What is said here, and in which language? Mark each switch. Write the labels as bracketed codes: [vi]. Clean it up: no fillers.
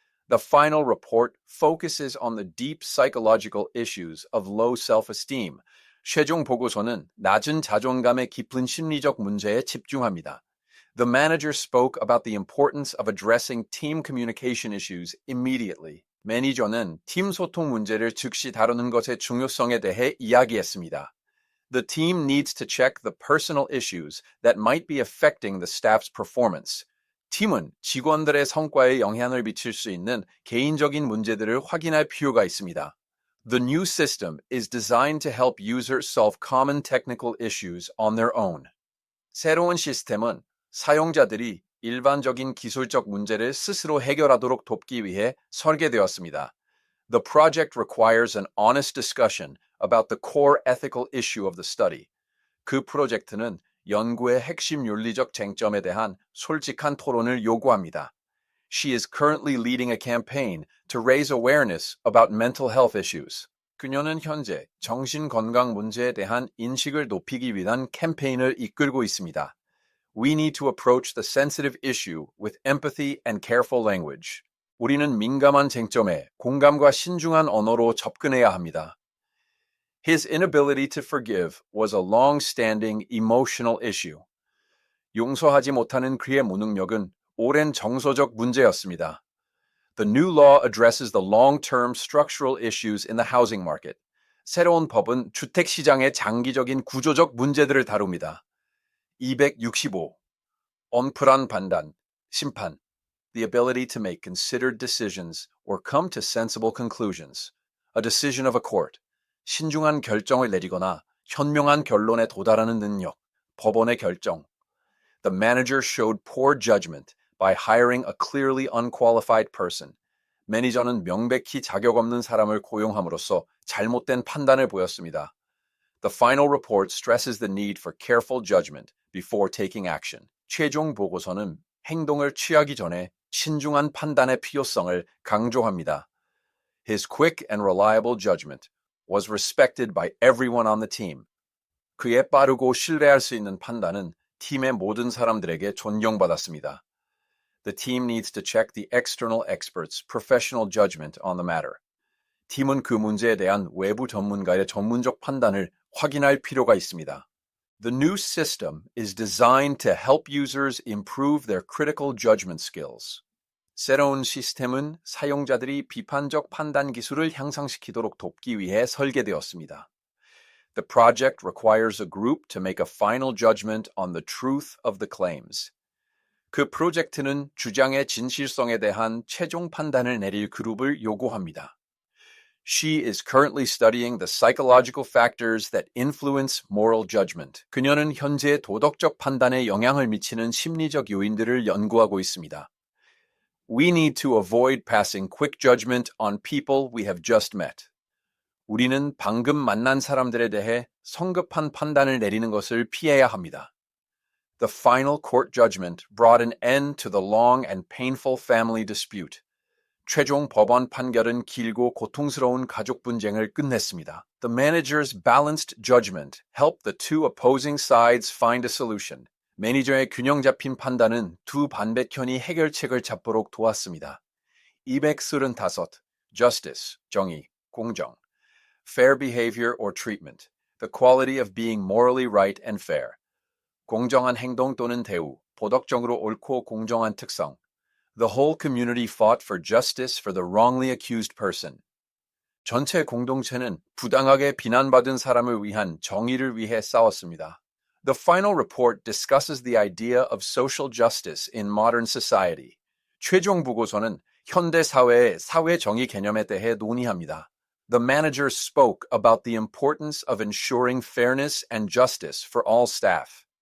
[en] The final report focuses on the deep psychological issues of low self-esteem. [ko] 최종 보고서는 낮은 자존감의 깊은 심리적 문제에 집중합니다. [en] The manager spoke about the importance of addressing team communication issues immediately. [ko] 매니저는 팀 소통 문제를 즉시 다루는 것의 중요성에 대해 이야기했습니다. [en] The team needs to check the personal issues that might be affecting the staff's performance. [ko] 팀은 직원들의 성과에 영향을 미칠 수 있는 개인적인 문제들을 확인할 필요가 있습니다. [en] The new system is designed to help users solve common technical issues on their own. [ko] 새로운 시스템은 사용자들이 일반적인 기술적 문제를 스스로 해결하도록 돕기 위해 설계되었습니다. [en] The project requires an honest discussion about the core ethical issue of the study. [ko] 그 프로젝트는 연구의 핵심 윤리적 쟁점에 대한 솔직한 토론을 요구합니다. [en] She is currently leading a campaign to raise awareness about mental health issues. [ko] 그녀는 현재 정신 건강 문제에 대한 인식을 높이기 위한 캠페인을 이끌고 있습니다. [en] We need to approach the sensitive issue with empathy and careful language. [ko] 우리는 민감한 쟁점에 공감과 신중한 언어로 접근해야 합니다. [en] His inability to forgive was a long-standing emotional issue. [ko] 용서하지 못하는 그의 무능력은 오랜 정서적 문제였습니다. [en] The new law addresses the long-term structural issues in the housing market. [ko] 새로운 법은 주택 시장의 장기적인 구조적 문제들을 다룹니다. 265. 언플한 판단, 심판. [en] The ability to make considered decisions or come to sensible conclusions. A decision of a court. [ko] 신중한 결정을 내리거나 현명한 결론에 도달하는 능력. 법원의 결정. [en] The manager showed poor judgment by hiring a clearly unqualified person. [ko] 매니저는 명백히 자격 없는 사람을 고용함으로써 잘못된 판단을 보였습니다. [en] The final report stresses the need for careful judgment before taking action. [ko] 최종 보고서는 행동을 취하기 전에 신중한 판단의 필요성을 강조합니다. [en] His quick and reliable judgment was respected by everyone on the team. [ko] 그의 빠르고 신뢰할 수 있는 판단은 팀의 모든 사람들에게 존경받았습니다. [en] The team needs to check the external experts' professional judgment on the matter. [ko] 팀은 그 문제에 대한 외부 전문가의 전문적 판단을 확인할 필요가 있습니다. [en] The new system is designed to help users improve their critical judgment skills. [ko] 새로운 시스템은 사용자들이 비판적 판단 기술을 향상시키도록 돕기 위해 설계되었습니다. [en] The project requires a group to make a final judgment on the truth of the claims. [ko] 그 프로젝트는 주장의 진실성에 대한 최종 판단을 내릴 그룹을 요구합니다. [en] She is currently studying the psychological factors that influence moral judgment. [ko] 그녀는 현재 도덕적 판단에 영향을 미치는 심리적 요인들을 연구하고 있습니다. [en] We need to avoid passing quick judgment on people we have just met. [ko] 우리는 방금 만난 사람들에 대해 성급한 판단을 내리는 것을 피해야 합니다. [en] The final court judgment brought an end to the long and painful family dispute. [ko] 최종 법원 판결은 길고 고통스러운 가족 분쟁을 끝냈습니다. [en] The manager's balanced judgment helped the two opposing sides find a solution. [ko] 매니저의 균형 잡힌 판단은 두 반대편이 해결책을 잡도록 도왔습니다. 235. Justice, 정의, 공정. [en] Fair behavior or treatment. The quality of being morally right and fair. [ko] 공정한 행동 또는 대우, 도덕적으로 옳고 공정한 특성. [en] The whole community fought for justice for the wrongly accused person. [ko] 전체 공동체는 부당하게 비난받은 사람을 위한 정의를 위해 싸웠습니다. [en] The final report discusses the idea of social justice in modern society. [ko] 최종 보고서는 현대 사회의 사회 정의 개념에 대해 논의합니다. [en] The manager spoke about the importance of ensuring fairness and justice for all staff.